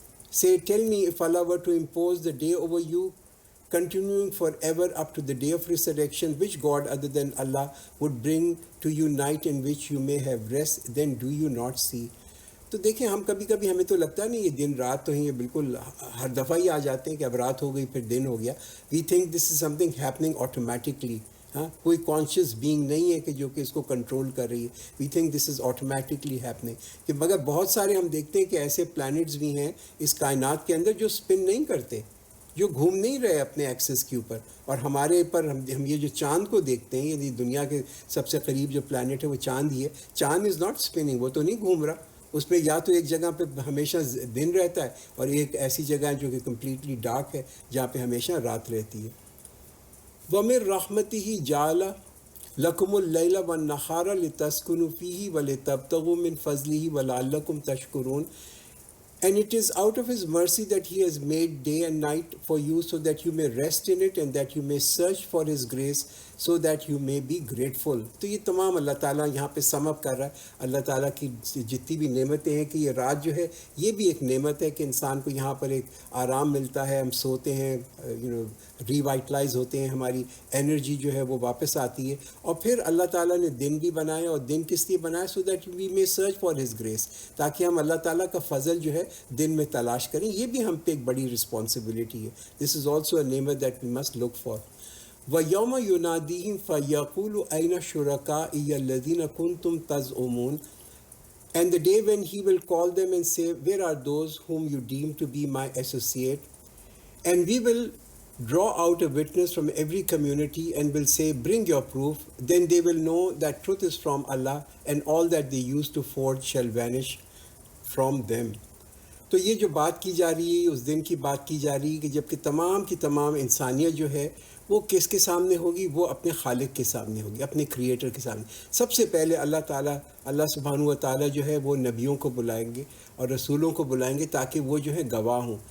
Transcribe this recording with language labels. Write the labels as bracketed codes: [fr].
[en] Say, tell me, if Allah were to impose the day over you, continuing forever up to the day of resurrection, which God other than Allah would bring to you night in which you may have rest, then do you not see? [ur] تو دیکھیں، ہم کبھی ہمیں تو لگتا نہیں یہ دن رات تو ہیں، یہ بالکل ہر دفعہ ہی آ جاتے ہیں کہ اب رات ہو گئی پھر دن ہو گیا. [en] We think this is something happening automatically. [ur] ہاں، کوئی کانشیس بینگ نہیں ہے کہ جو کہ اس کو کنٹرول کر رہی ہے. [en] We think this is automatically happening. [ur] کہ مگر بہت سارے ہم دیکھتے ہیں کہ ایسے پلانٹس بھی ہیں اس کائنات کے اندر جو اسپن نہیں کرتے، جو گھوم نہیں رہے اپنے ایکسس کے اوپر. اور ہمارے پر ہم یہ جو چاند کو دیکھتے ہیں، یہ دنیا کے سب سے قریب جو پلانٹ ہے وہ چاند ہی ہے. [en] chand is not spinning, [ur] وہ تو نہیں گھوم رہا. اس پہ یا تو ایک جگہ پہ ہمیشہ دن رہتا ہے، اور ایک ایسی جگہ ہے جو کہ کمپلیٹلی ڈارک ہے جہاں پہ ہمیشہ رات رہتی ہے. [ar] وَمِن رَحْمَتِهِ جَعَلَ لَكُمُ اللَّيْلَ وَالنَّهَارَ لِتَسْكُنُوا فِيهِ وَلِتَبْتَغُوا مِنْ فَضْلِهِ وَلَعَلَّكُمْ تَشْكُرُونَ. [en] And it is out of His mercy that He has made day and night for you, so that you may rest in it and that you may search for His grace, so that you may be grateful. [ur] تو یہ تمام اللہ تعالیٰ یہاں پہ سم اپ کر رہا ہے اللہ تعالیٰ کی جتنی بھی نعمتیں ہیں، کہ یہ رات جو ہے یہ بھی ایک نعمت ہے کہ انسان کو یہاں پر ایک آرام ملتا ہے، ہم سوتے ہیں، ری وائٹلائز ہوتے ہیں، ہماری انرجی جو ہے وہ واپس آتی ہے. اور پھر اللہ تعالیٰ نے دن بھی بنائے، اور دن کس لیے بنائے؟ [en] so that we may search for his grace, [ur] تاکہ ہم اللہ تعالیٰ کا فضل جو ہے دن میں تلاش کریں. یہ بھی ہم پہ ایک بڑی رسپانسبلٹی ہے. [en] This is also a نعمت that we must look for. [ar] وَيَوْمَ يُنَادِيهِمْ فَيَقُولُ أَيْنَ شُرَكَائِيَ الَّذِينَ كُنْتُمْ تَزْعُمُونَ. [en] And the day when He will call them and say, where are those whom you deem to be my associate? And we will draw out a witness from every community and will say, bring your proof. Then they will know that truth is from Allah, and all that they used to forge shall vanish from them. [ur] تو یہ جو بات کی جا رہی ہے، اس دن کی بات کی جا رہی ہے کہ جب کہ تمام کی تمام انسانیت جو ہے وہ کس کے سامنے ہوگی؟ وہ اپنے خالق کے سامنے ہوگی، اپنے کریٹر کے سامنے. سب سے پہلے اللہ سبحانہ و تعالیٰ جو ہے وہ نبیوں کو بلائیں گے اور رسولوں کو بلائیں گے، تاکہ وہ جو ہے گواہ ہوں.